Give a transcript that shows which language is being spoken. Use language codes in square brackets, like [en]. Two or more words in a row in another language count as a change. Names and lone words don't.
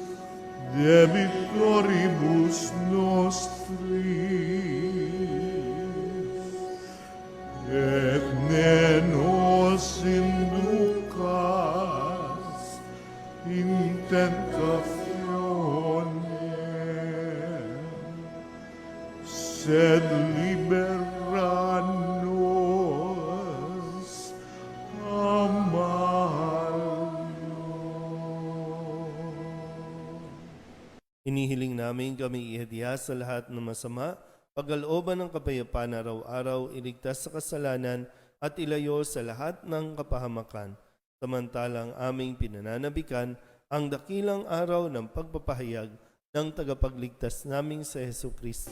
[la] debitoribus nostris, et ne nos inducas in tentationem, sed libera nos a malo. [tl] Inihiling namin kami ihadiya sa lahat ng masama, pagalooban ng kapayapaan araw-araw, iligtas sa kasalanan at ilayo sa lahat ng kapahamakan. Samantalang aming pinananabikan ang dakilang araw ng pagpapahayag ng tagapagligtas naming sa Hesukristo.